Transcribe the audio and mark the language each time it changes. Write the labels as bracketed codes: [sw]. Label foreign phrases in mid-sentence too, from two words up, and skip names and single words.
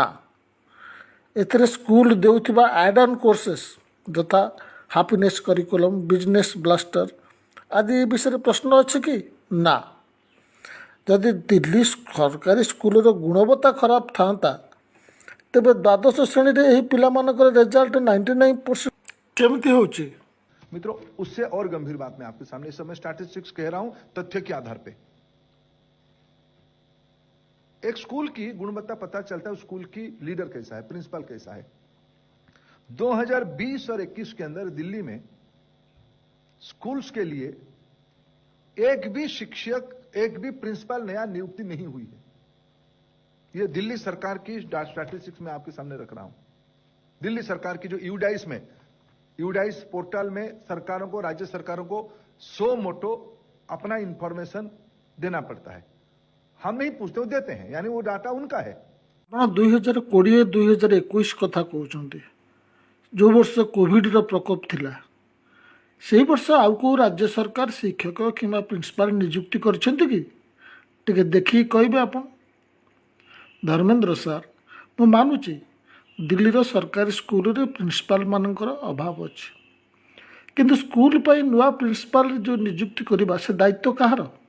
[or] ଏଥିରେ ସ୍କୁଲ ଦେଉଥିବା [en] add on courses [or] ଯଥା ହାପିନେସ୍ କରିକୁଲମ୍, ବିଜନେସ୍ ବ୍ଲାଷ୍ଟର ଆଦି ଏ ବିଷୟରେ ପ୍ରଶ୍ନ ଅଛି କି? ନା। ଯଦି ଦିଲ୍ଲୀ ସରକାରୀ ସ୍କୁଲର ଗୁଣବତ୍ତା ଖରାପ ଥାନ୍ତା ତେବେ ଦ୍ୱାଦଶ ଶ୍ରେଣୀରେ ଏହି ପିଲାମାନଙ୍କର ରେଜଲ୍ଟ 99% କେମିତି ହେଉଛି? [hi] मित्रों, उससे और गंभीर बात मैं आपके सामने इस समय स्टैटिस्टिक्स कह रहा हूं तथ्य के आधार पे। एक स्कूल की गुणवत्ता पता चलता है, उस स्कूल की लीडर कैसा है, प्रिंसिपल कैसा है। 2020 और 21 के अंदर दिल्ली में स्कूल्स के लिए एक भी शिक्षक, एक भी प्रिंसिपल नया नियुक्ति नहीं हुई है। यह दिल्ली सरकार की स्टैटिस्टिक्स में आपके सामने रख रहा हूं। दिल्ली सरकार की जो यूडाइस पोर्टल में सरकारों को, राज्य सरकारों को 100 मोटो अपना इंफॉर्मेशन देना पड़ता है। हम नहीं पूछते, वो देते हैं, यानी वो डाटा उनका है। [or] ଆପଣ 2020-2021 କଥା କହୁଛନ୍ତି, ଯେଉଁ ବର୍ଷ କୋଭିଡ଼ର ପ୍ରକୋପ ଥିଲା, ସେହି ବର୍ଷ ଆଉ କେଉଁ ରାଜ୍ୟ ସରକାର ଶିକ୍ଷକ କିମ୍ବା ପ୍ରିନ୍ସିପାଲ ନିଯୁକ୍ତି କରିଛନ୍ତି କି? ଟିକେ ଦେଖିକି କହିବେ ଆପଣ। ଧର୍ମେନ୍ଦ୍ର ସାର୍, ମୁଁ ମାନୁଛି ଦିଲ୍ଲୀର ସରକାରୀ ସ୍କୁଲରେ ପ୍ରିନ୍ସିପାଲମାନଙ୍କର ଅଭାବ ଅଛି, କିନ୍ତୁ ସ୍କୁଲ ପାଇଁ ନୂଆ ପ୍ରିନ୍ସିପାଲ ଯେଉଁ ନିଯୁକ୍ତି କରିବା ସେ ଦାୟିତ୍ୱ କାହାର?